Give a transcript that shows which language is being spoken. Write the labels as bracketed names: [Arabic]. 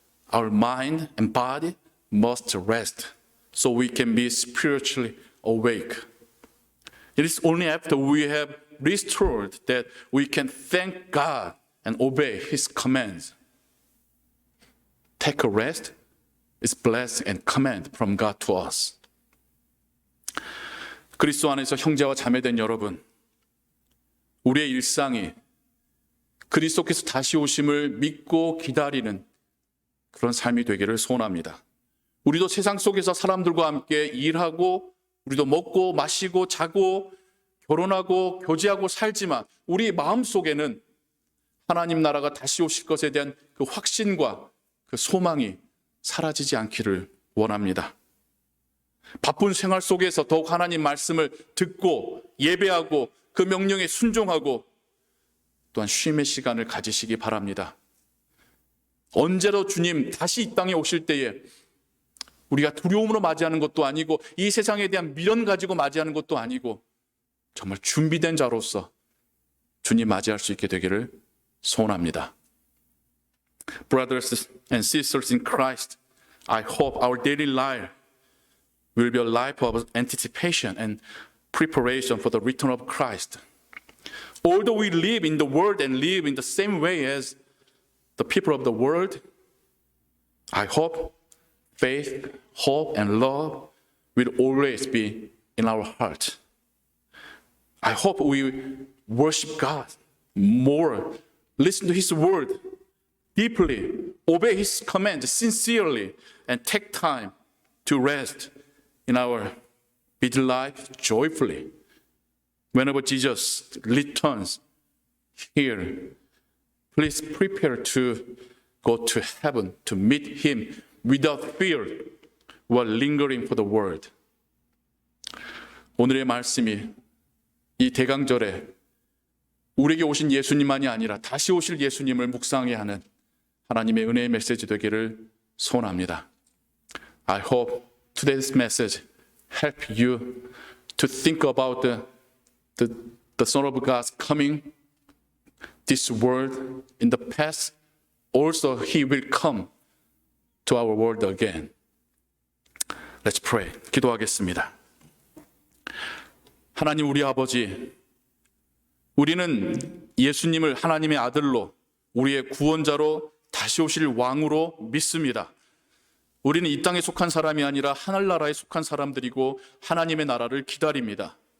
[English] Our mind and body must rest so we can be spiritually awake. It is only after we have restored that we can thank God and obey His commands. Take a rest is blessing and command from God to us. [Korean] 그리스도 안에서 형제와 자매된 여러분, 우리의 일상이 그리스도께서 다시 오심을 믿고 기다리는 그런 삶이 되기를 소원합니다. 우리도 세상 속에서 사람들과 함께 일하고 우리도 먹고 마시고 자고 결혼하고 교제하고 살지만 우리 마음속에는 하나님 나라가 다시 오실 것에 대한 그 확신과 그 소망이 사라지지 않기를 원합니다. 바쁜 생활 속에서 더욱 하나님 말씀을 듣고 예배하고 그 명령에 순종하고 또한 쉼의 시간을 가지시기 바랍니다. 언제로 주님 다시 이 땅에 오실 때에 우리가 두려움으로 맞이하는 것도 아니고 이 세상에 대한 미련 가지고 맞이하는 것도 아니고 정말 준비된 자로서 주님 맞이할 수 있게 되기를 소원합니다. [English] Brothers and sisters in Christ, I hope our daily life will be a life of anticipation and preparation for the return of Christ. Although we live in the world and live in the same way as the people of the world, I hope faith, hope, and love will always be in our heart. I hope we worship God more, listen to His word deeply, obey His commands sincerely, and take time to rest in our busy life joyfully. Whenever Jesus returns here, please prepare to go to heaven to meet Him without fear while lingering for the world. [Korean] 오늘의 말씀이 이 대강절에 우리에게 오신 예수님만이 아니라 다시 오실 예수님을 묵상하게 하는 하나님의 은혜의 메시지 되기를 소원합니다. [English] I hope today's message help you to think about the Son of God's coming this world in the past. Also, He will come to our world again. Let's pray. [Korean] 기도하겠습니다. 하나님 우리 아버지, 우리는 예수님을 하나님의 아들로 우리의 구원자로 다시 오실 왕으로 믿습니다. 우리는 이 땅에 속한 사람이 아니라 하늘나라에 속한 사람들이고 하나님의 나라를 기다립니다.